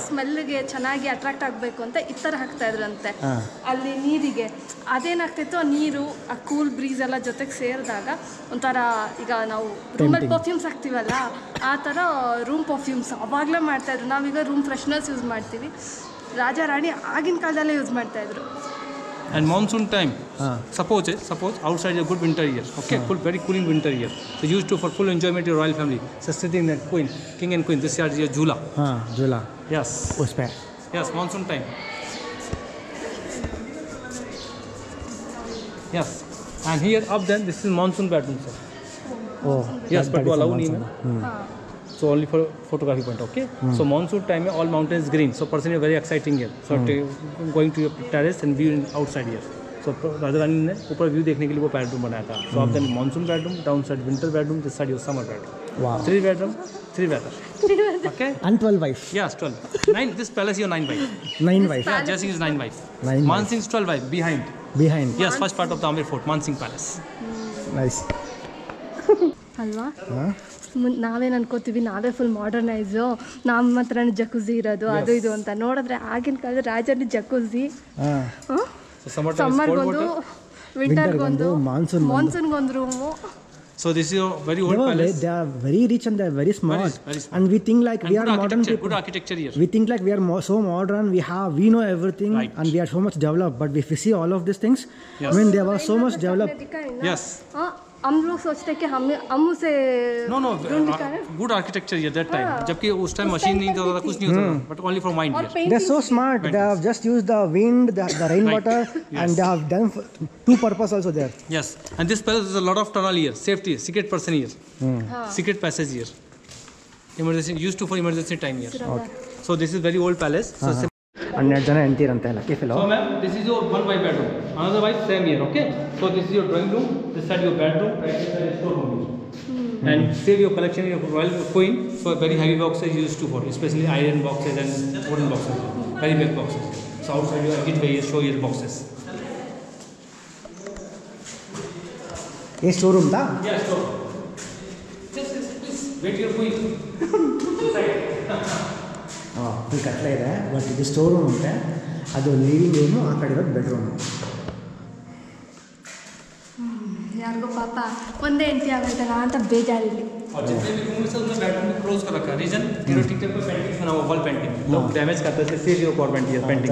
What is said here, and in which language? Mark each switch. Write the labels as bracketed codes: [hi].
[kn] ಸ್ಮೆಲ್ಗೆ ಚೆನ್ನಾಗಿ ಅಟ್ರಾಕ್ಟ್ ಆಗಬೇಕು ಅಂತ ಇತ್ತರ ಹಾಕ್ತಾ ಇದ್ರಂತೆ ಅಲ್ಲಿ ನೀರಿಗೆ. ಅದೇನಾಗ್ತಿತ್ತು, ಆ ನೀರು ಆ ಕೂಲ್ ಬ್ರೀಸ್ ಎಲ್ಲ ಜೊತೆಗೆ ಸೇರಿದಾಗ ಒಂಥರ ಈಗ ನಾವು ರೂಮಲ್ಲಿ ಪರ್ಫ್ಯೂಮ್ಸ್ ಹಾಕ್ತೀವಲ್ಲ ಆ ಥರ ರೂಮ್ ಪರ್ಫ್ಯೂಮ್ಸ್ ಅವಾಗಲೇ ಮಾಡ್ತಾಯಿದ್ರು. ನಾವೀಗ ರೂಮ್ ಫ್ರೆಶ್ನರ್ಸ್ ಯೂಸ್ ಮಾಡ್ತೀವಿ, ರಾಜ ರಾಣಿ ಆಗಿನ ಕಾಲದಲ್ಲೇ ಯೂಸ್ ಮಾಡ್ತಾಯಿದ್ರು. [en] And monsoon time, suppose outside a good winter year, okay, full very cooling winter year. So used to for full enjoyment your royal family. So sitting there, king and queen. This year is your Jula. Jula. Yes. [hi] उसपे. [en] Yes, monsoon time. Yes. And here up then this is monsoon bedroom, sir. Oh. Yes, but allow me. So only for photography point, okay. So monsoon time all mountains green, so personally very exciting here. So going to your terrace and view outside here. [hi] So Raja Rani ने ऊपर view देखने के लिए वो bedroom बनाया था. [en] So up then monsoon bedroom, downside winter bedroom, this side your summer bedroom. Wow. 3 bedroom, 3 weather. Okay. And 12 wife. Yes, 12. 9. This palace your 9 wife. 9 wife. Yeah, Jesse is 9 wife. 9 wife. Mansing's 12 wife behind. Yes, first part of the Amber Fort, Mansingh Palace. Nice. [kn] ಅಲ್ವಾ ನಾವೇನು ಅನ್ಕೋತೀವಿ ನಾವೇ full ಮಾಡರ್ನೈಸು, ನಮ್ಮ ಹತ್ರನೇ ಜಕುಝಿ ಇರೋದು ಅದು ಇದು ಅಂತ. ನೋಡಿದ್ರೆ ಆಗಿನ ಕಾಲದ ರಾಜಲ್ಲಿ ಜಕುಝಿ, ಸಮ್ಮರ್ಗೊಂದು, ವಿಂಟರ್ಗೊಂದು, ಮಾನ್ಸೂನ್ಗೊಂದು room. [en] So this is a very old palace. They are very rich and they are very smart. Very smart. And we think like And we are modern people. Good architecture here. We think like we are so modern. We know everything, Right. and we are so much developed. But if we see all of these things, Yes. I mean they were so much developed. Yes. [hi] हम लोग सोचते कि हम उसे [en] No. Good architecture here that time. [hi] जबकि उस time machine नहीं था, कुछ नहीं होता था. [en] But only for mind here. They're so smart. They have just used the wind, the rainwater, Yes. and they have done two purpose also there. Yes. And this palace is a lot of tunnel here, safety, secret person here, secret passage here. Emergency used to for emergency time here. Okay. So this is very old palace. So [kn] 12 ಜನ ಎಂತೀರಂತೆ lucky Philo. [en] So ma'am, this is your one wife bedroom. Another wife same here, okay? So this is your drawing room. This side your bedroom. Right side is storeroom. And save your collection in your royal queen. So very heavy boxes used to for, especially iron boxes and wooden boxes. Very big boxes. So outside your exit way show your boxes. [hi] ये showroom था. [en] Yeah, so just please wait your queen. [kn] Full ಕಟ್ಲೆ ಇದೆ. But ಇದು store room ಅಂತೆ, ಅದು living room, ಆ ಕಡೆ ಇರೋದು bedroom. ಯಾರಿಗೋ ಪಾಪ ಒಂದೇ ಹೆಂಡತಿ ಆಗೈತಲ್ಲ ಅಂತ ಬೇಜಾರಿಲ್ಲ. [hi] और जितने भी रूम है उसमें बेडरूम में क्लोज कर रखा है. रीजन टीक पे पेंटिंग बना हुआ, वॉल पेंटिंग. लोग डैमेज करते हैं, save your government here painting.